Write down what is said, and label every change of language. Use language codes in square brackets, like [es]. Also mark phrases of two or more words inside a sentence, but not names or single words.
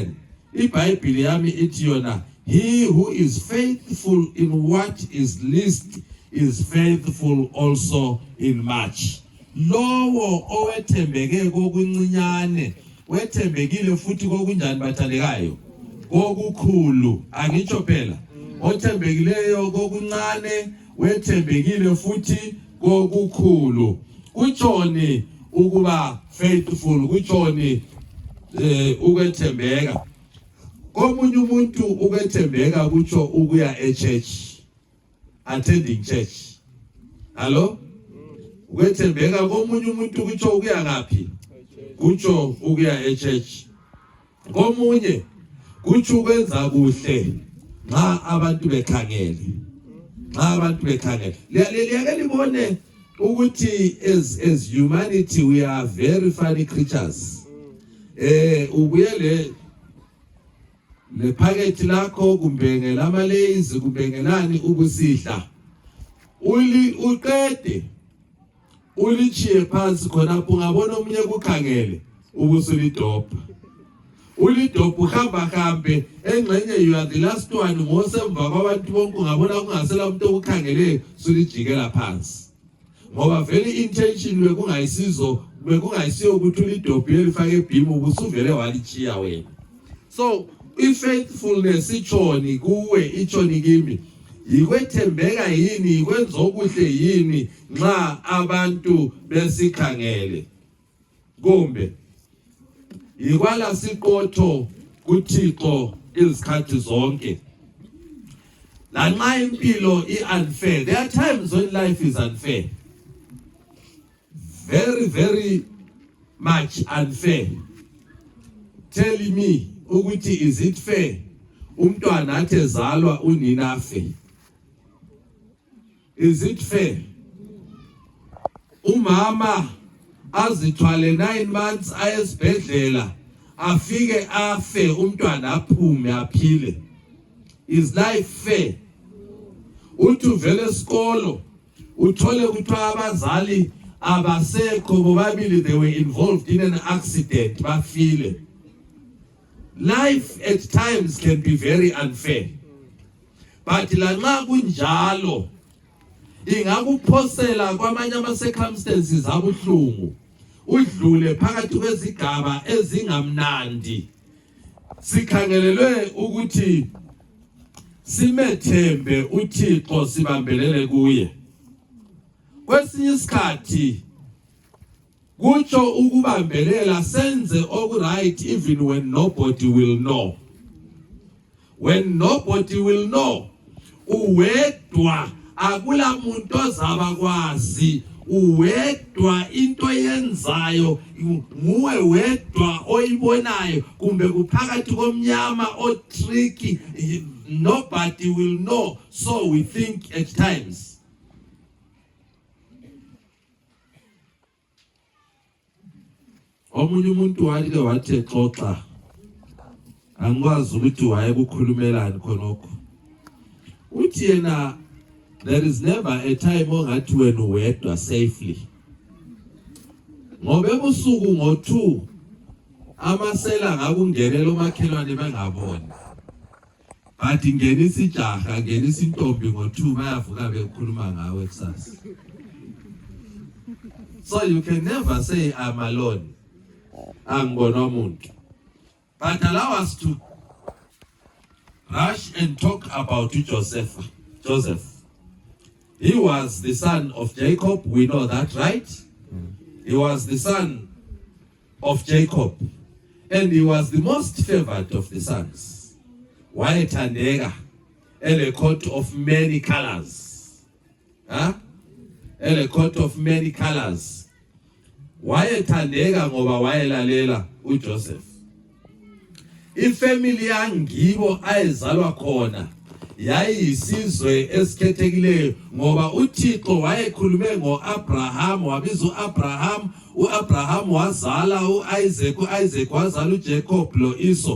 [nd] iBhayibheli yami ithi yona, [en] he who is faithful in what is least is faithful also in much. [nd] Lowo owethembeke kokuncinyane wethembekile futhi kokunjani bathandekayo? Kokukhulu. Angitsho phela othembekileyo kokuncane wethembekile futhi kokukhulu. Kutshoni ukuba faithful, kutshoni ukwethembeka. Komunye umuntu ukwethembeka kutsho ukuya church, [en] attending church. [nd] Hello? Ukwethembeka komunye umuntu kutsho ukuya ngaphi? Kutsho ukuya church. Komunye kutsho ukwenza kuhle nxa abantu bekhangele. Nxa abantu bekhangele. Liyake libone ukuthi [en] as humanity we are very funny creatures. [nd] Ubuyele le packet lakho kumbe ngelama lazy kumbe ngelani ubusidla. Uqede ulichiye phansi khona ungabona omunye kukhangele ubusulidopha. Ulidopha uhamba hambe engxenye [en] you are the last one [nd] ngosemva kwabantu bonke ungabona kungasela umuntu okukhangele sulijikela phansi. Ngoba vele intention bekungayisiyo ukuthi ulidopha elifake ebhimu ubusuvele walichiya wena. So faithfulness ichoni kuwe ichoni kimi. Yikwethembeka yini ikwenza okuhle yini nxa abantu besikhangele. Kumbe yikwala siqotho kuThixo izikhathi zonke. Lanxa impilo unfair. [en] There are times when life is unfair. Very, very much unfair. Tell me, ukuthi is it fair? [nd] Umntwana athi ezalwa unina afe. [en] Is it fair? [nd] Umama azithwale 9 months ayesibhedlela afike afe umntwana aphume aphile. [en] Is life fair? [nd] Uthi vele esikolo uthole ukuthi abazali abasekho bobabili [en] they were involved in an accident [nd] bafile. [en] Life at times can be very unfair. [nd] But lanxa kunjalo ingakuphosela kwamanye ama circumstances abuhlungu udlule phakathi kwezigaba ezingamnandi. Sikhangelelwe ukuthi simethembe uThixo sibambelele kuye. Kwesinye isikhathi kutsho ukubambelela senze okuright [en] even when nobody will know. When nobody will know, [nd] uwedwa akula muntu ozaba kwazi, uwedwa into yenzayo nguwe wedwa oyibonayo kumbe kuphakathi komnyama o tricky, [en] nobody will know. So we think at times. [nd] Omunye umuntu wake wathi xoxa angikwazi ukuthi wayekukhulumelani khonokho. Uthi yena [en] there is never a time [nd] ongathi wena uwedwa [en] safely. [nd] Ngoba ebusuku ngo2 amasela ngakungenela umakhelwane bengaboni. But ngenisa ijaha ngenisa intombi ngo2 bayavuka bekhuluma ngawe kusasa. [en] So you can never say I'm alone. [nd] Angibona umuntu. [en] But allow us to rush and talk about Joseph. He was the son of Jacob, we know that, right? He was the son of Jacob. And he was the most favored of the sons. Wayethandeka, a coat of many colors. A coat of many colors. [nd] Wayethandeka ngoba wayelalela uJoseph. Ifamily yangibo ayezalwa khona yayisizwe esikhethekileyo ngoba uThixo wayekhulume ngoAbraham, wabiza uAbraham, uAbraham wazala uIsaac, uIsaac wazala uJacob lo-Esau.